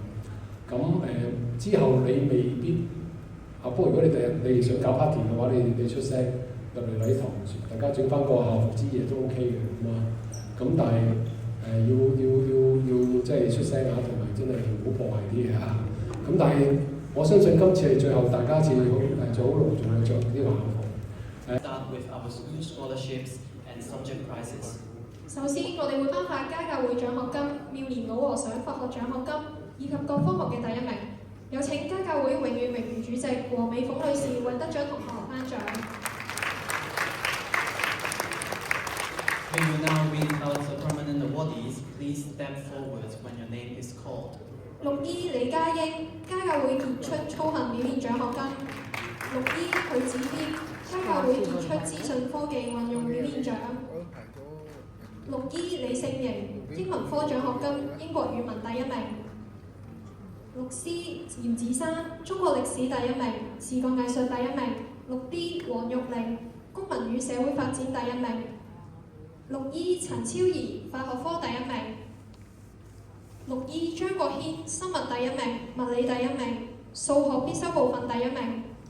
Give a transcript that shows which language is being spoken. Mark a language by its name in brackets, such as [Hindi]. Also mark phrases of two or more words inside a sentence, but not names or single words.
[Cantonese] 咁之後你未必不過如果你第日你想搞 party 嘅話，你出聲入嚟禮堂，大家整翻個校服之夜都 OK 嘅咁啊。咁但係要即係出聲啊，同埋真係好破壞啲嘢嚇。咁但係我相信今次係最後大家一次做好隆重嘅着呢個校服。 [English] Start with our school scholarships and subject prizes. [Cantonese] 首先，我哋會頒發家教會獎學金、妙蓮老和尚佛學獎學金以及各科目嘅第一名。有請家教會永遠榮譽主席黃美鳳女士為得獎同學頒獎。 [English] We will now read out the permanent awardees. Please step forward when your name is called. [Cantonese] 綠衣李嘉英，家教會傑出操行表現獎學金。 6E 許子謙，家教會傑出資訊科技運用表現獎。6E 李勝瑩，英文科獎學金，英國語文第1名。6C 嚴子珊，中國歷史第1名，視覺藝術第1名。6D 黃玉玲，公民與社會發展第1名。6E 陳超儀，化學科第1名。6E 張國軒，生物第1名，物理第1名，數學必修部分第1名。